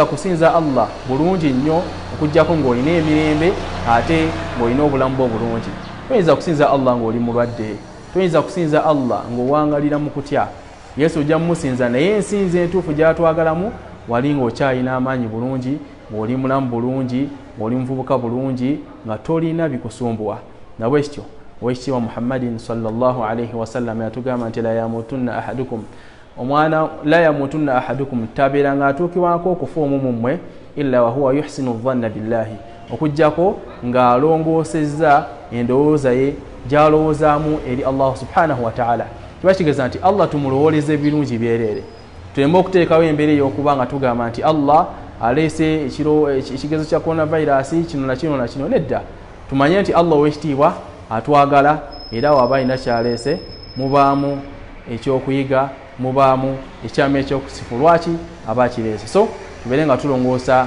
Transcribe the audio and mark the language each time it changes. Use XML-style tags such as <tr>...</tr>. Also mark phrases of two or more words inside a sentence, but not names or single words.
<lg>kusinza Allah bulungi nnyo okuggyako ng'olina emirembe ate ng'olina obulamu bwo bulungi toyinza kusinza Allah ng'oli mulwadde toyinza kusinza Allah ng'owangalira mu kutya Yesu ojja mumusinza naye ensinza entuufu gy'atwagalamu wali ng'okyalina amaanyi bulungi ng'oli mulamu bulungi ng'oli muvubuka bulungi nga tolina bikusumbuwa nabwe kityo owekitiibwa Muhammadin</lg> <ar>صلى الله عليه وسلم</ar> <lg>yatugamba nti la</lg> <ar>يموتن أحدكم</ar> <lg>tabeera nga atuukibwako okufa omu mu mmwe</lg> <ar>إلا وهو يحسن الظن بالله</ar> <lg>okuggyako ng'alongoosezza endowooza ye gy'alowoozaamu eri Allah</lg> <ar>سبحانه وتعالى</ar> <lg>kiba kigeza nti Allah tumulowooleze ebirungi byereere tuleme okuteekawo embeera ey'okuba nga tugamba nti Allah aleese ekigezo kya coronavirus kino na kino nedda tumanye nti Allah ow'ekitiibwa atwagala era waba alina kyaleese mubaamu ekyokuyiga mubaamu ekyama ekyokusifu lwaki aba akireese so tubeere nga tulongoosa</lg>